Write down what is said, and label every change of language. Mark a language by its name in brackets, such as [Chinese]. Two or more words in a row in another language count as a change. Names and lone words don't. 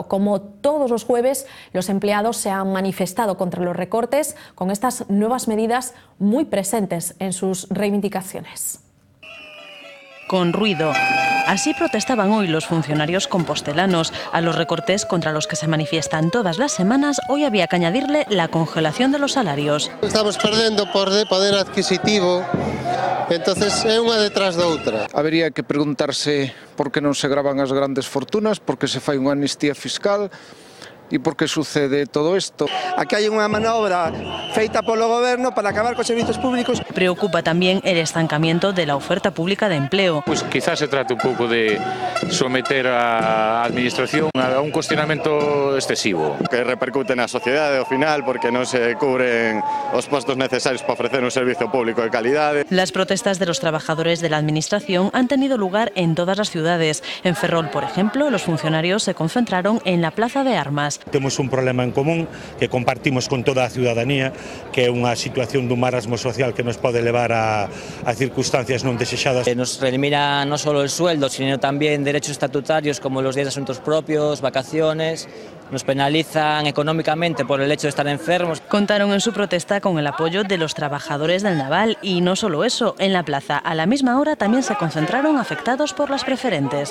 [Spanish] Como todos los jueves, los empleados se han manifestado contra los recortes con estas nuevas medidas muy presentes en sus reivindicaciones. Con ruido. Así protestaban hoy los funcionarios compostelanos. A los recortes contra los que se manifiestan todas las semanas, hoy había que añadirle la congelación de los salarios. [Galician] Estamos perdendo poder adquisitivo, entonces é unha detrás da outra. Habería que preguntarse por que non se gravan as grandes fortunas, por que se fai unha amnistía fiscal e por que sucede todo isto. Aquí hai unha manobra feita polo Goberno para acabar cos servizos públicos. [Spanish] Preocupa también el estancamiento de la oferta pública de empleo. Pues quizás se trate [Galician] un pouco de someter a administración a un cuestionamento excesivo. Que repercute na sociedade ao final porque non se cubren os postos necesarios para ofrecer un servicio público de calidade. [Spanish] Las protestas de los trabajadores de la administración han tenido lugar en todas las ciudades. En Ferrol, por ejemplo, los funcionarios se concentraron en la Plaza de Armas. [Galician] Temos un problema en común que compartimos con toda a ciudadanía, que é unha situación dun marasmo social que nos pode levar a circunstancias non desexadas. [Spanish] Nos elimina no solo el sueldo, sino también derechos estatutarios como los días de asuntos propios, vacaciones. Nos penalizan económicamente por el hecho de estar enfermos. Contaron en su protesta con el apoyo de los trabajadores del naval y no solo eso, en la plaza a la misma hora también se concentraron afectados por las preferentes.